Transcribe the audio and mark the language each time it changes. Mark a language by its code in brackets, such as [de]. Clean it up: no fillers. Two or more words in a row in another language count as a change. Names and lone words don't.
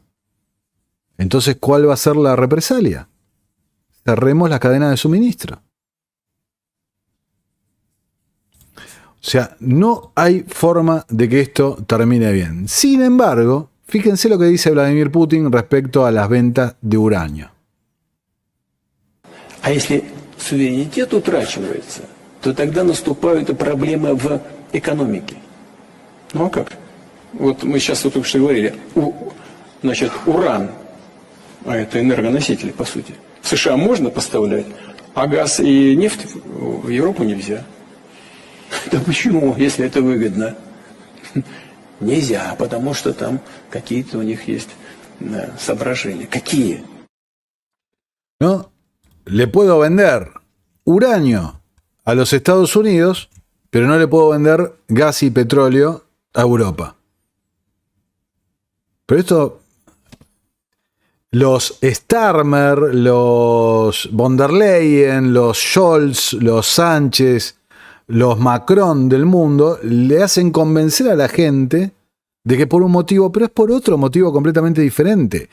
[es] Entonces, ¿cuál va a ser la represalia? Cerremos la cadena de suministro. O sea, no hay forma de que esto termine bien. Sin embargo, fíjense lo que dice Vladimir Putin respecto a las ventas de uranio. [ru] А если суверенитет утрачивается, то тогда наступают и проблемы в экономике. Ну а как? Вот мы сейчас только что говорили, значит, уран, а это энергоносители, по сути, в США можно поставлять, а газ и нефть в Европу нельзя. Да почему, если это выгодно? Нельзя, потому что там какие-то у них есть соображения. Какие? [es] ¿No? Le puedo vender uranio a los Estados Unidos, pero no le puedo vender gas y petróleo a Europa. Pero esto, los Starmer, los von der Leyen, los Scholz, los Sánchez, los Macron del mundo, le hacen convencer a la gente de que por un motivo, pero es por otro motivo completamente diferente.